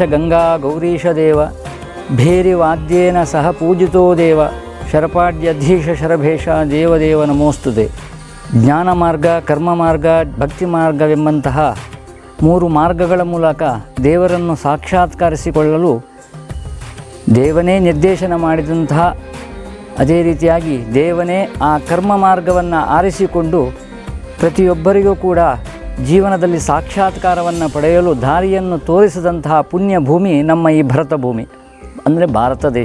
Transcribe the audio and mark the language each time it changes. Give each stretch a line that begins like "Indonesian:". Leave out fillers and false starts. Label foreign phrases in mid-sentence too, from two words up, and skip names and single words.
Sanskrit: ಗಂಗಾ ಗೌರೀಶ ದೇವ ಭೇರಿ ವಾದ್ಯೇನ ಸಹ ಪೂಜಿತೋ ದೇವ ಶರಪಾಡ್ಯಧೀಶ ಶರಭೇಷ ದೇವದೇವ ನಮೋಸ್ತುತೆ.
Kannada: ಜ್ಞಾನ ಮಾರ್ಗ, ಕರ್ಮ ಮಾರ್ಗ, ಭಕ್ತಿ ಮಾರ್ಗವೆಂಬಂತಹ ಮೂರು ಮಾರ್ಗಗಳ ಮೂಲಕ ದೇವರನ್ನು ಸಾಕ್ಷಾತ್ಕರಿಸಿಕೊಳ್ಳಲು ದೇವನೇ ನಿರ್ದೇಶನ ಮಾಡಿದಂತಹ, ಅದೇ ರೀತಿಯಾಗಿ ದೇವನೇ ಆ ಕರ್ಮ ಮಾರ್ಗವನ್ನು ಆರಿಸಿಕೊಂಡು ಪ್ರತಿಯೊಬ್ಬರಿಗೂ ಕೂಡ ಜೀವನದಲ್ಲಿ ಸಾಕ್ಷಾತ್ಕಾರವನ್ನು ಪಡೆಯಲು ದಾರಿಯನ್ನು ತೋರಿಸಿದಂತಹ ಪುಣ್ಯ ಭೂಮಿ ನಮ್ಮ ಈ ಭರತ ಭೂಮಿ, ಅಂದರೆ ಭಾರತ ದೇಶ.